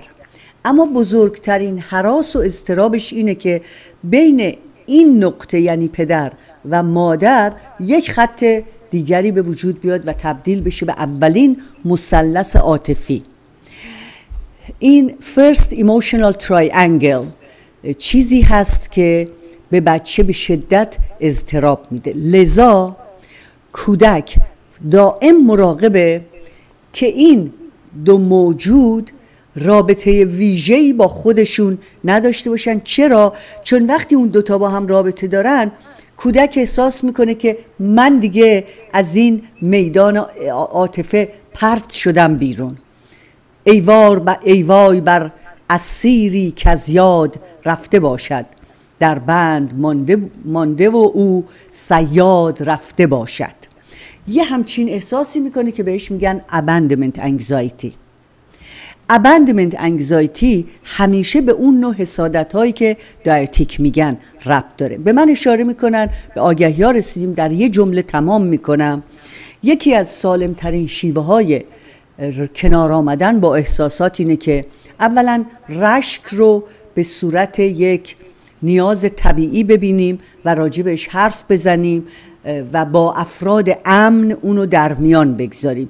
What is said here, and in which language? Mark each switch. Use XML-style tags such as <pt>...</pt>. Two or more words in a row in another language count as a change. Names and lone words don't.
<fa>اما بزرگترین هراس و اضطرابش اینه که بین این نقطه یعنی پدر و مادر یک خط دیگری به وجود بیاد و تبدیل بشه به اولین مثلث عاطفی. این</fa> <en>first emotional triangle</en> <fa>چیزی هست که به بچه به شدت اضطراب میده. لذا کودک دائم مراقبه که این دو موجود رابطه ویژه‌ای با خودشون نداشته باشن. چرا؟ چون وقتی اون دوتا با هم رابطه دارن، کودک احساس میکنه که من دیگه از این میدان عاطفه پرت شدم بیرون. ای وای بر اسیری که از یاد رفته باشد، در بند مانده و او صیاد رفته باشد. یه همچین احساسی میکنه که بهش میگن</fa> <en>abandonment anxiety. abandonment anxiety</en> <fa>همیشه به اون نوع حسادت هایی که دایتیک میگن ربط داره. به من اشاره میکنن، به آگهی ها رسیدیم، در یه جمله تمام میکنم. یکی از سالم ترین شیوه های کنار آمدن با احساسات اینه که اولا رشک رو به صورت یک نیاز طبیعی ببینیم و راجبش حرف بزنیم و با افراد امن اونو در میان بگذاریم.</fa>